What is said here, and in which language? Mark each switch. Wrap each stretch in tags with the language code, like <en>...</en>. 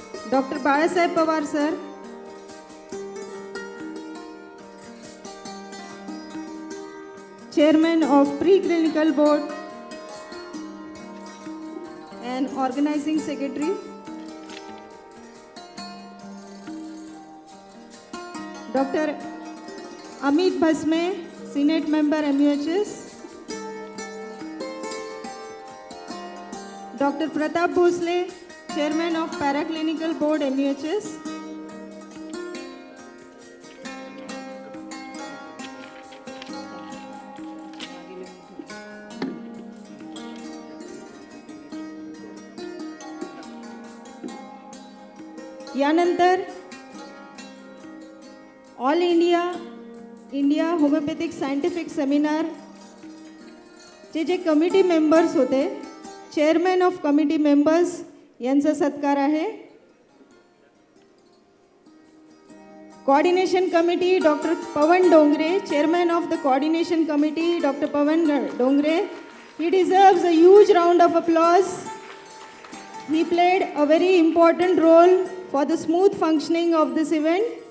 <en>Doctor Bala Saheb Pawar sir, Chairman of Preclinical Board and Organizing Secretary, Dr. Amit Bhasme, Senate Member MUHS, Dr. Pratap Bhosle, Chairman of Paraclinical Board MUHS,</en> <mr>यानंतर all India homeopathic scientific seminar जे committee members होते,</mr> <en>chairman of committee members</en> <mr>यांचा सत्कार आहे।</mr> <en>Coordination Committee, Dr. Pawan Dongre, Chairman of the Coordination Committee, Dr. Pawan Dongre. He deserves a huge round of applause. He played a very important role for the smooth functioning of this event.</en>